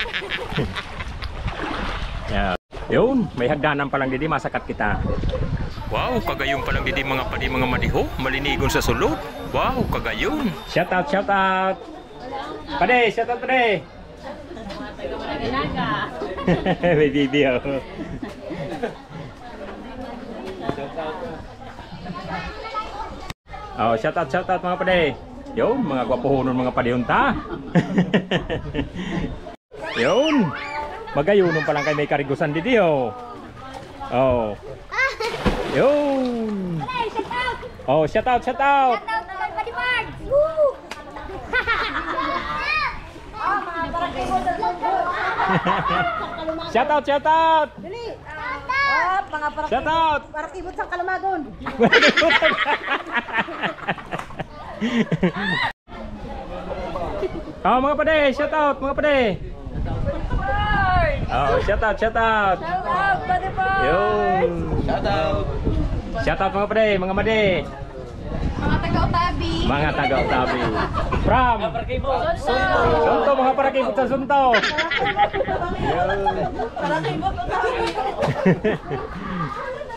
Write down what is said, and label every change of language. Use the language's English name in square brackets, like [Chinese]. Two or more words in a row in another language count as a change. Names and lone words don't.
[English] Yeah. [Bikol] Yun, may hagdanan pa lang didi masakat kita. Wow, kagayon pa lang didi mga padi mga madiho, malinigon sa sulod. Wow, kagayon. [English] Shout out, shout out. Pade, shout out pade. [Bikol] May video. Oh, [English] shout out [Bikol] mga pade. Yun, mga gwapohonon mga padihonta. Yun. Magayunon pa lang kay may karigusan didi oh. Oh. Yun. [English] Oh, shout out, shout out. Shout out [Bikol] naman pa di Mark. Woo! [English] Shout out, shout out. [Bikol] Dali. Mga para [English] Shout out. [Bikol] para kibot sa Kalamagon. Oh, mga pade, [English] shout out, [Bikol] mga pade. [English] Oh, shout out, shout out. Shout out, Buddy Boy. [Bikol] Yun. [English] Shout out. Shout out [Bikol] mga pade, mga made. Mga taga taga-utabi. Mga taga-utabi. From Sunto, mga parakibot sa Sunto. Para kay Boto.